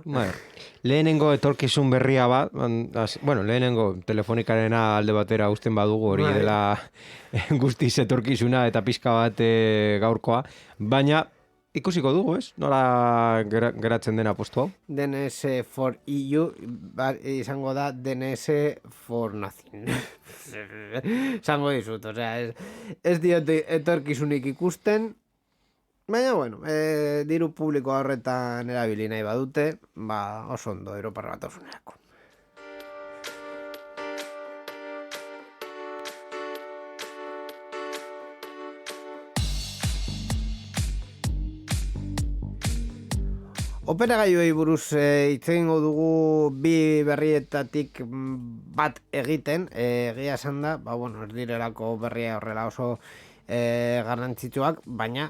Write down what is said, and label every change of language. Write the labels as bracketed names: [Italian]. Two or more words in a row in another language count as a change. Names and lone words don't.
[Basque] Lehenengo etorkizun berria bat, lehenengo telefonikarena alde batera usten badugu, hori dela guztiz etorkizuna eta pizka bat gaurkoa, baina ikusiko dugu, ez? Nola geratzen dena postu hau? DNS for EU izango da [English] DNS for nothing. [Basque] Zango dizut, ez diote etorkizunik ikusten, baina, bueno, diru publiko horretan erabili nahi badute, oso ondo Europar Batasunerako. Operagailuei buruz hitz egingo dugu bi berrietatik bat egiten, egia esan da, ez direlako berria horrela oso garrantzitsuak, baina